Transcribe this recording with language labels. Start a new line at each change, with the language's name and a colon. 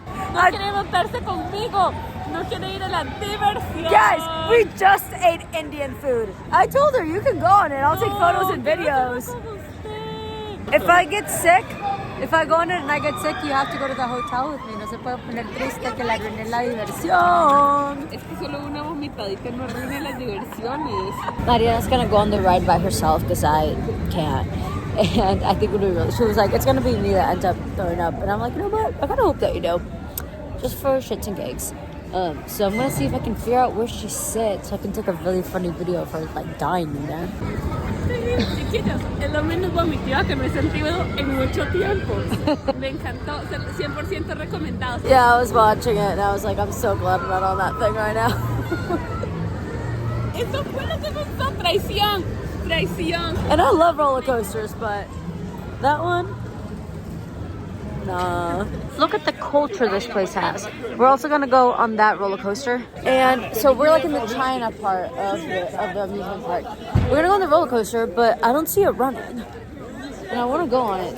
Spanish: No quiere montarse conmigo. No quiere ir a la diversión.
English: Guys, we just ate Indian food. I told her you can go on it. I'll take photos and videos. If I get sick, if I go on it and I get sick, you have to go to the hotel with me.
Spanish: No se puede poner triste que le arruine la diversión. Es que solo una vomitadita no arruina las diversiones.
English: Mariana's gonna go on the ride by herself because I can't. And I think she was like, it's gonna be me that ends up throwing up. And I'm like, you know what? I kind of hope that you do. Just for shits and gigs. So I'm gonna see if I can figure out where she sits so I can take a really funny video of her like dying in there.
Spanish: Chiquillos, es lo menos vomitiva que me he sentido en mucho tiempo. Me encantó, 100% recomendado.
English: Yeah, I was watching it and I was like, I'm so glad I'm not on that thing right now.
Spanish: Eso fue lo que gustó, traición.
English: And I love roller coasters, but that one, nah. Look at the culture this place has. We're also gonna go on that roller coaster, and so we're like in the China part of the amusement park. We're gonna go on the roller coaster, but I don't see it running, and I want to go on it.